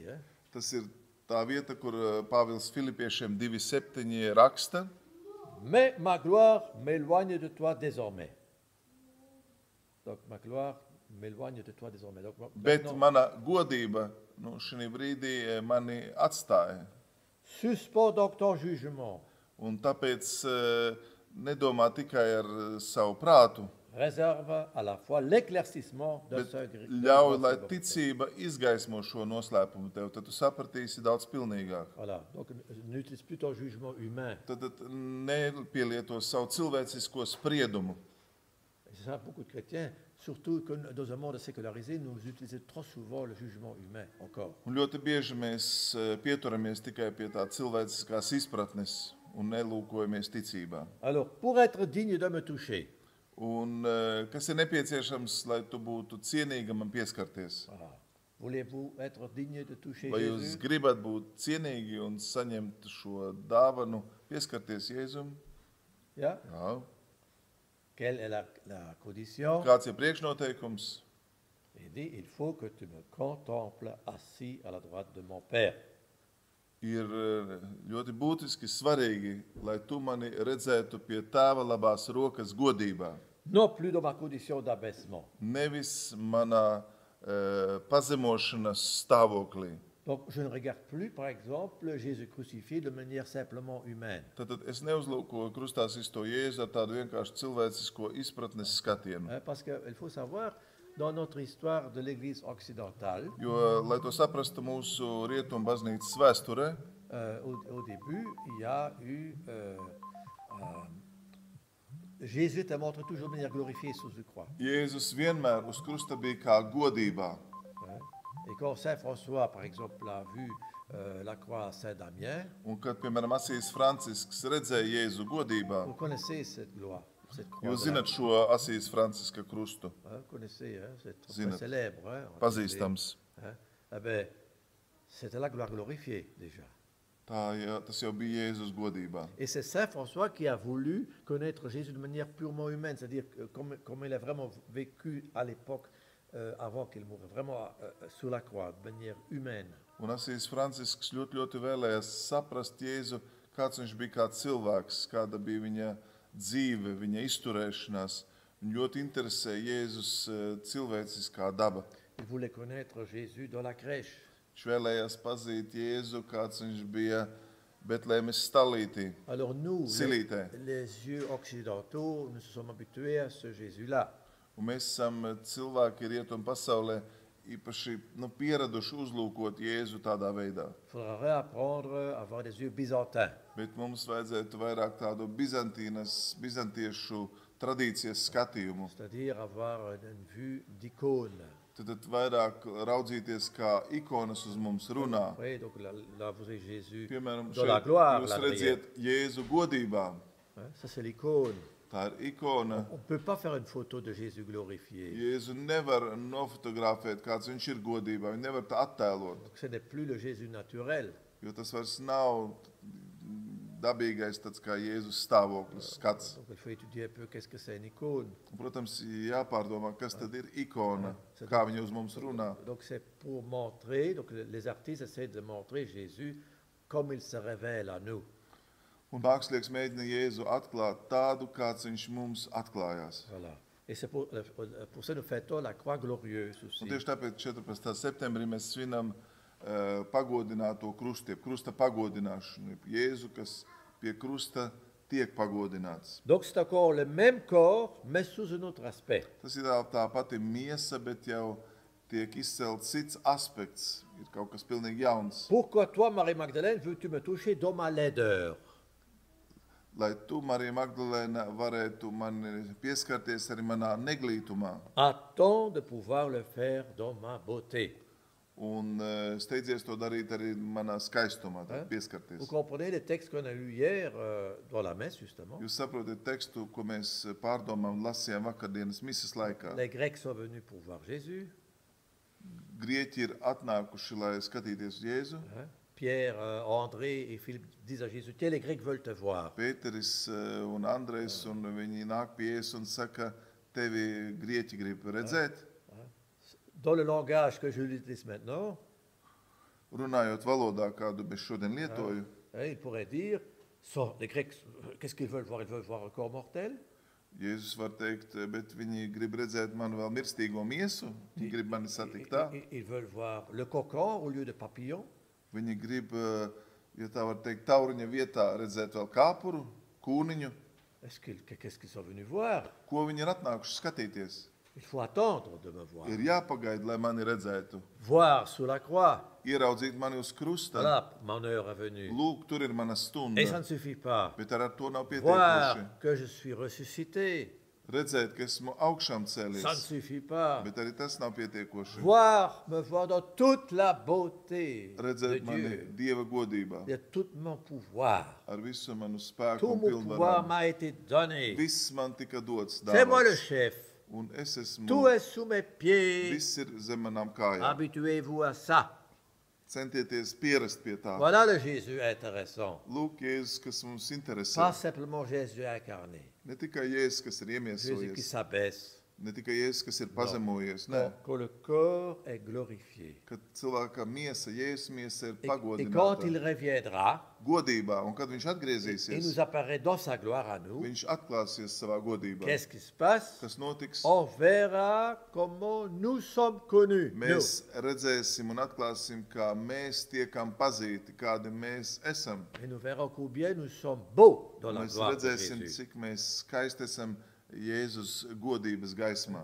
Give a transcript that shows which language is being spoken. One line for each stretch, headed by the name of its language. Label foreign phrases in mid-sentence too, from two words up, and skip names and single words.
French: Hein?
Latvian: Tas ir tā vieta, kur Pāvils Filipiešiem 2,7 raksta.
French: Mais ma gloire m'éloigne de toi désormais. Donc, ma gloire m'éloigne de toi désormais. Donc,
Latvian: Bet
French: maintenant,
Latvian: mana godība šī brīdī mani atstāja.
French: suspends donc ton jugement.
Latvian: Un tāpēc nedomā tikai ar savu prātu,
French: Réserve à la fois l'éclaircissement de
Latvian: bet
French: ce gris.
Latvian: ļauj, lai ticība izgaismo šo noslēpumu tev, tad tu sapratīsi daudz pilnīgāk.
French: Voilà, donc n'utilise plus ton jugement humain.
Latvian: Tad nepielieto savu cilvēcisko spriedumu.
French: Et c'est ça, beaucoup de chrétiens, surtout que dans un monde sécularisé, nous utilisons trop souvent le jugement humain encore.
Latvian: Un ļoti bieži mēs pieturamies tikai pie tā cilvēciskās izpratnes un nelūkojamies ticībā.
French: Alors, pour être digne de me toucher,
Latvian: Un kas ir nepieciešams, lai tu būtu cienīga man pieskarties?
French: voilà. Voulez-vous être digne de toucher
Latvian: Vai jūs
French: Jésus?
Latvian: gribat būt cienīgi un saņemt šo dāvanu, pieskarties Jēzum? Yeah. Jā.
French: Quelle est la condition?
Latvian: Kāds ir priekšnoteikums?
French: Il dit, il faut que tu me contemples assis à la droite de mon Père.
Latvian: Ir ļoti būtiski svarīgi, lai tu mani redzētu pie tēva labās rokas godībā.
French: Non plus dans ma condition d'abaissement.
Latvian: Nevis manā pazemošanas stāvoklī.
French: Donc, je ne regarde plus, par exemple, Jésus crucifié de manière simplement humaine.
Latvian: Tad es neuzlūkoju krustā sisto Jēzu ar tādu vienkārši cilvēcisko izpratnes skatienu.
French: Hein, parce qu'il faut savoir, dans notre histoire de l'Église occidentale,
Latvian: Jo, lai to saprastu mūsu rietumu baznīcas vēsturē,
French: au début, il y a eu... Jésus te montre toujours de manière glorifiée sous une croix.
Latvian: Jēzus vienmēr uz krusta bija kā godībā.
French: Hein. Et quand Saint François, par exemple, a vu la croix à Saint-Damien,
Latvian: Un kad, piemēram, Asijas Francisks redzēja Jēzu godībā,
French: vous connaissez cette gloire, cette croix.
Latvian: jūs
French: de la-
Latvian: zinat šo Asijas Franciska krustu,
French: Hein, vous connaissez, hein, c'est très
Latvian: Zinat.
French: célèbre. Hein,
Latvian: pazīstams.
French: Hein. Eh ben, c'était la gloire glorifiée déjà.
Latvian: Tas jau bija Jēzus godībā.
French: Et c'est Saint François qui a voulu connaître Jésus de manière purement humaine, c'est-à-dire comme il a vraiment vécu à l'époque avant qu'il moure, vraiment sur la croix, de manière humaine.
Latvian: Un Asijas Francisks ļoti vēlējās saprast Jēzu, kāds viņš bija kā cilvēks, kāda bija viņa dzīve, viņa izturēšanās. Viņu ļoti interesē Jēzus cilvēciskā daba.
French: Il voulait connaître Jésus dans la crèche.
Latvian: Viņš vēlējās pazīt Jēzu, kāds viņš bija Betlēmes stalītī,
French: Alors nous,
Latvian: silītē.
French: les yeux occidentaux, nous sommes habitués à ce Jésus-là.
Latvian: Un mēs esam cilvēki rietumu pasaulē īpaši pieraduši uzlūkot Jēzu tādā veidā.
French: Il faudra réapprendre à avoir des yeux byzantins.
Latvian: Bet mums vajadzētu vairāk tādu bizantiešu tradīcijas skatījumu.
French: C'est-à-dire avoir une vue d'icône.
Latvian: Tad vairāk raudzīties, kā ikonas uz mums runā.
French: Oui, donc là vous avez Jésus
Latvian: Piemēram,
French: dans la gloire.
Latvian: jūs
French: là,
Latvian: redziet Jēzu godībā.
French: hein, ça c'est l'icône.
Latvian: Tā ir ikona.
French: On ne peut pas faire une photo de Jésus glorifié.
Latvian: Jēzu nevar nofotografēt, kāds viņš ir godībā. Viņu nevar tā attēlot,
French: Donc ce n'est plus le Jésus naturel.
Latvian: jo tas vairs nav dabīgais tāds kā Jēzus stāvoklis, skats.
French: Donc il faut étudier un peu qu'est-ce que c'est une icône.
Latvian: Un, protams, jāpārdomā, kas tad ir ikona, kā viņa uz mums runā.
French: Donc c'est pour montrer, donc les artistes essaient de montrer Jésus comme il se révèle à nous.
Latvian: Un mākslinieks mēģina Jēzu atklāt tādu, kāds viņš mums atklājās.
French: Voilà. Et c'est pour ça nous fêtons la croix glorieuse aussi.
Latvian: Un tieši tāpēc 14. septembrī mēs svinam pagodināto krustu, jeb krusta pagodināšanu, jeb Jēzu, kas pie krusta tiek pagodināts.
French: Donc c'est encore le même corps, mais sous un autre aspect.
Latvian: Tas ir tā pati miesa, bet jau tiek izcelts cits aspekts, ir kaut kas pilnīgi jauns.
French: Pourquoi toi, Marie-Magdalène, veux-tu me toucher dans ma laideur?
Latvian: Lai tu, Marija Magdalēna, varētu man pieskarties arī manā neglītumā.
French: Attends de pouvoir le faire dans ma beauté.
Latvian: Un steidzies to darīt arī manā skaistumā, pieskarties.
French: Vous comprenez les textes qu'on a lus hier dans la messe, justement?
Latvian: Jūs saprotat tekstu, ko mēs pārdomām lasījām vakardienas misas laikā.
French: Les Grecs sont venus pour voir Jésus.
Latvian: Grieķi ir atnākuši, lai skatīties uz Jēzu.
French: Pierre, André et Philippe disent à Jésus, tiens, les Grecs veulent te voir.
Latvian: Pēteris un Andrejs, un viņi nāk pie Jēzus un saka, tevi grieķi grib redzēt.
French: Dans le langage que je utilise maintenant,
Latvian: Runājot valodā, kādu mēs šodien lietoju,
French: il pourrait dire, les Grecs, qu'est-ce qu'ils veulent voir? Ils veulent voir un corps mortel?
Latvian: Jēzus var teikt, bet viņi grib redzēt manu vēl mirstīgo miesu, viņi grib mani satikt tā.
French: Ils veulent voir le cocon au lieu de papillon.
Latvian: Viņi grib, ja tā var teikt, tauriņa vietā redzēt vēl kāpuru, kūniņu.
French: Qu'est-ce qu'ils sont venus voir?
Latvian: Ko viņi ir atnākuši skatīties?
French: Il faut attendre de me voir.
Latvian: Ir jāpagaida, lai mani redzētu.
French: Voir sous la croix.
Latvian: Ieraudzīt mani uz krusta.
French: Voilà, mon heure est venue.
Latvian: Lūk, tur ir mana stunda.
French: Et ça ne suffit pas.
Latvian: Bet ar to nav pietiekoši.
French: Voir que je suis ressuscité.
Latvian: Redzēt, ka esmu augšām cēlies.
French: Ça ne suffit pas.
Latvian: Bet arī tas nav pietiekoši.
French: Me voir dans toute la beauté
Latvian: Redzēt
French: de
Latvian: mani
French: Dieu.
Latvian: Dieva godībā.
French: De tout mon pouvoir.
Latvian: Ar visu manu spēku
French: Tout
Latvian: un
French: mon pouvoir
Latvian: pilnvarām.
French: m'a été donné.
Latvian: Viss man tika dots
French: C'est moi le
Latvian: dāvāts.
French: chef.
Latvian: Un es esmu,
French: Tout est sous mes pieds.
Latvian: viss ir zem manām kājām.
French: Habituez-vous à ça.
Latvian: Centieties pierast pie tā.
French: Voilà le Jésus intéressant.
Latvian: Lūk, Jēzus, kas mums interesē.
French: Pas simplement Jésus incarné.
Latvian: Ne tikai Jēzus, kas ir
French: Jésus qui
Latvian: iemiesojies.
French: s'abaisse.
Latvian: Ne tikai Jēzus, kas ir pazemojies. Nē,
French: Que le corps est glorifié.
Latvian: kad cilvēka miesa, Jēzus miesa ir
French: Et quand il
Latvian: pagodināta
French: reviendra,
Latvian: godībā, un kad viņš
French: il
Latvian: atgriezīsies,
French: nous apparaît dans sa gloire à nous,
Latvian: viņš atklāsies savā godībā.
French: qu'est-ce qui se passe?
Latvian: Kas notiks?
French: On verra comment nous sommes connus.
Latvian: Mēs redzēsim un atklāsim, kā mēs tiekam pazīti, kādi mēs esam.
French: Nous. Et nous verrons combien nous sommes beaux dans la
Latvian: Mēs
French: gloire de
Latvian: redzēsim,
French: Jésus.
Latvian: cik mēs skaisti esam Jēzus godības gaismā.